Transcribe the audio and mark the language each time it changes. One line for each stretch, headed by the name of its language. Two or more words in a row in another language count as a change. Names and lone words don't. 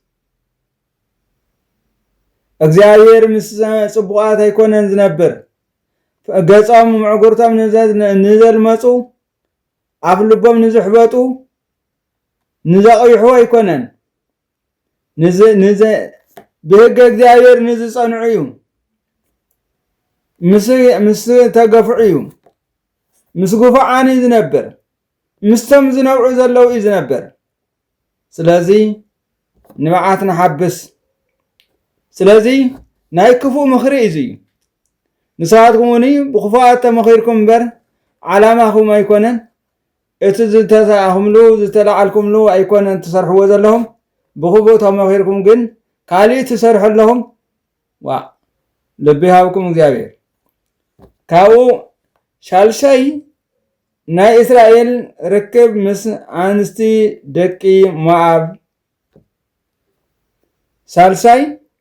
Tigrinya: እግዚአብሔር ምስ ጽቡቃት አይኮነን ዝነብር ገጾም ምዕጉርቶም ንዘልመፁ ኣብ ልቦም ንዝሕበጡ ንዘቕይሑ አይኮነን ብሕገ እግዚአብሔር ንዝጸንዑ እዩ። ምስ ተገፍዑ እዩ ምስ ጉፉዓን እዩ ዝነብር ምስቶም ዝነብዑ ዘለው እዩ ዝነብር። ስለዚህ ንባዓት ንሓብስ። ስለዚህ ናይ ክፉእ ምኽሪ እዩ ንሳትኩም እውን ብኽፉኣት ተመኺርኩም እምበር ዓላማኹም ኣይኮነን እቲ ዝተሳኹምሉ ዝተለዓልኩምሉ ኣይኮነን ትሰርሕዎ ዘለኹም። ብኽፉእ ተመኺርኩም ግን ካልእ ትሰርሑ ኣለኹም። ዋ ልቢ ሃብኩም እግዚአብሔር። ካብኡ ሻልሻይ ናይ እስራኤል ርክብ ምስ አንስቲ ደቂ ሞዓብ ሳልሳይ